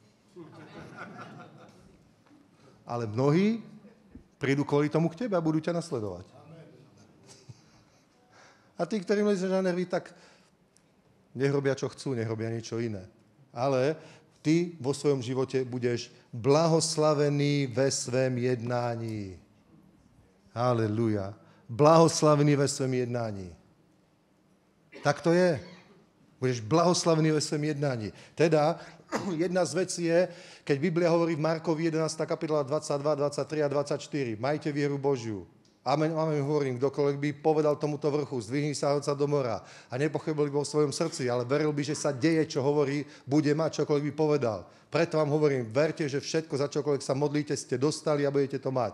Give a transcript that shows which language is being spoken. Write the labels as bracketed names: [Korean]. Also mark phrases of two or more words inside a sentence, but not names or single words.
[Slovak] Ale mnohí prídu kvôli tomu k tebe a budú ťa nasledovať. A tí, ktorým lísť na nervy, tak nech robia, čo chcú, nech robia niečo iné. Ale ty vo svojom živote budeš blahoslavený [Czech] ve svém jednání. [Slovak] Halelúja. [Czech] Blahoslavený ve svém jednání. [Slovak] Tak to je. [Czech] Budeš blahoslavený ve svém jednání. [Slovak] Teda, jedna z vecí je, keď Biblia hovorí v Markovi 11. kapitola 22, 23 a 24. Majte vieru Božiu. Amen, hovorím, kdokoľvek by povedal tomuto vrchu, zdvihni sa hoď do mora a nepochybil by vo svojom srdci, ale veril by, že sa deje, čo hovorí, bude mať, čokoľvek by povedal. Preto vám hovorím, verte, že všetko, za čokoľvek sa modlíte, ste dostali a budete to mať.